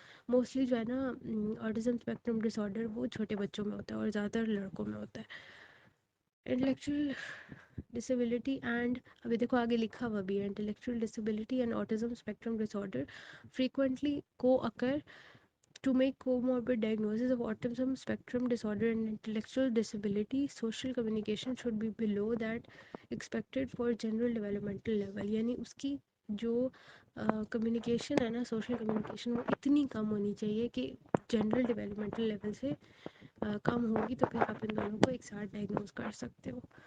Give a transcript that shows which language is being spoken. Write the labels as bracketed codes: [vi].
[ur] Mostly جو ہے نا آٹزم اسپیکٹرم ڈس آرڈر وہ چھوٹے بچوں میں ہوتا ہے اور زیادہ تر لڑکوں میں ہوتا ہے. [en] intellectual disability and [ur] ابھی دیکھو آگے لکھا ہوا بھی ہے، [en] Intellectual disability and autism spectrum disorder frequently co-occur. To make comorbid diagnosis of autism spectrum disorder and intellectual disability, social communication should be below that expected for general developmental level. [ur] یعنی اس کی جو communication ہے نا، social communication, وہ اتنی کم ہونی چاہیے کہ جنرل ڈیولپمنٹل لیول سے کم ہوگی، تو پھر آپ ان دونوں کو ایک ساتھ ڈائگنوز کر سکتے ہو.